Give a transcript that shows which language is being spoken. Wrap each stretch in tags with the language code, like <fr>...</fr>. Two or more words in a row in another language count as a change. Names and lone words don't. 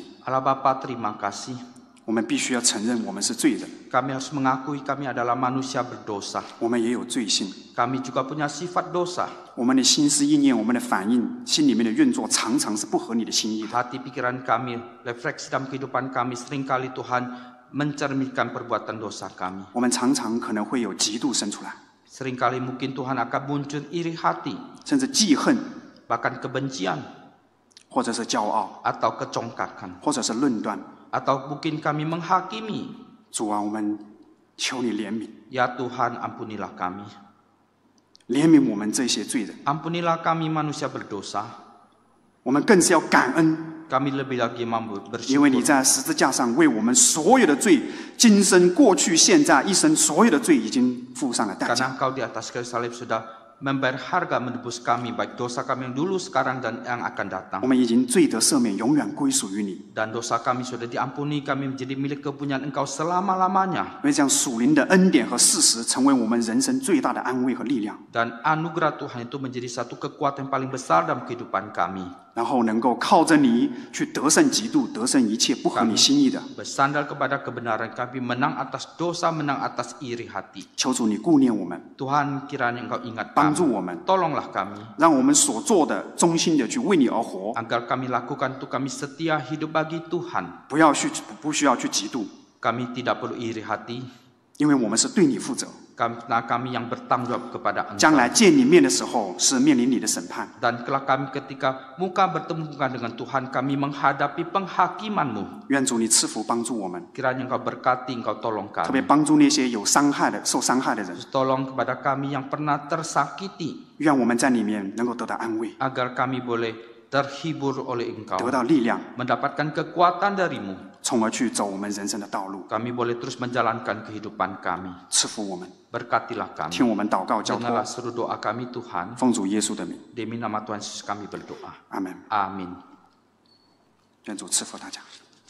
<id>Allah Bapa, terima kasih.</id> <zh>我们必须要承认我们是罪人，</zh> <id>Kami harus mengakui kami adalah manusia berdosa.</id> <zh>我们也有罪性。</zh> <id>Kami juga punya sifat dosa.</id> <zh>我们的心思意念，我们的反应，心里面的运作，常常是不合你的心意的。</zh> <id>Hati pikiran kami, refleksi dalam kehidupan kami, seringkali Tuhan mencerminkan perbuatan dosa kami.</id> <zh>我们常常可能会有嫉妒生出来，</zh> <id>Seringkali mungkin Tuhan akan muncul iri hati,</id> <zh>甚至记恨，</zh> <id>bahkan kebencian,</id> <zh>或者是骄傲，</zh> <id>atau kecongkakan,</id> <zh>或者是论断。</zh> <id>atau mungkin kami menghakimi.</id> <zh>主啊，我们求你怜悯，</zh> <id>Ya Tuhan, ampunilah kami.</id> <zh>怜悯我们这些罪人。</zh> <id>Ampunilah kami manusia berdosa.</id> <zh>我们更是要感恩，</zh> <id>Kami lebih lagi</id> <zh>因为你</zh> <id>bersyukur.</id> <zh>在十字架上为我们所有的罪，今生、过去、现在一生所有的罪已经付上了代价。</zh> <id>Karena Engkau di atas kayu salib sudah membayar harga menebus kami, baik dosa kami yang dulu, sekarang, dan yang akan datang.</id> <zh>我们已经罪得赦免，永远归属于你。</zh> <id>Dan dosa kami sudah diampuni, kami menjadi milik kepunyaan Engkau selama-lamanya.</id> <zh>因为这样属灵的恩典和事实，成为我们人生最大的安慰和力量，</zh> <id>Dan anugerah Tuhan itu menjadi satu kekuatan yang paling besar dalam kehidupan kami.</id> <zh>然后能够靠着你去得胜嫉妒，得胜一切不合你心意的。</zh> <id>Bersandar kepada kebenaran kami, menang atas dosa, menang atas iri hati.</id> <zh>求主你顾念我们，</zh> <id>Tuhan, kiranya Engkau ingat</id> <zh>帮助</zh> <id>kami.</id> <zh>我们，</zh> <id>Tolonglah kami,</id> <zh>让我们所做的忠心的去为你而活，</zh> <id>agar kami lakukan itu, kami setia hidup bagi Tuhan.</id> <zh>不需要去嫉妒，</zh> <id>Kami tidak perlu iri hati,</id> <zh>因为我们是对你负责。</zh> <id>karena kami yang bertanggung jawab kepada</id> <zh>将</zh> <id>Engkau.</id> <zh>来见你面的时候，是面临你的审判。</zh> <id>Dan kelak kami ketika muka bertemu dengan Tuhan, kami menghadapi penghakiman-Mu.</id> <zh>愿主你赐福帮助我们，</zh> <id>Kiranya Engkau berkati, Engkau tolong</id> <zh>特别</zh> <id>kami.</id> <zh>帮助那些受伤害的人。</zh> <id>Tolong kepada kami yang pernah tersakiti,</id> <zh>愿我们在里面能够得到安慰，</zh> <id>agar kami boleh terhibur oleh</id> <zh>得</zh> <id>Engkau,</id> <zh>到力量，</zh> <id>mendapatkan kekuatan dari-Mu.</id> <zh>从而去走我们人生的道路。</zh> <id>Kami boleh terus menjalankan kehidupan kami.</id> <zh>赐福我们，</zh> <id>Berkatilah kami.</id> <zh>听我们祷告交托，</zh> <id>Dengarlah seru doa kami Tuhan.</id> <zh>奉主耶稣的名，</zh> <id>Demi nama Tuhan Yesus kami berdoa.</id> <zh>阿门。</zh> <id>Amin.</id> <zh>愿主赐福大家。</zh>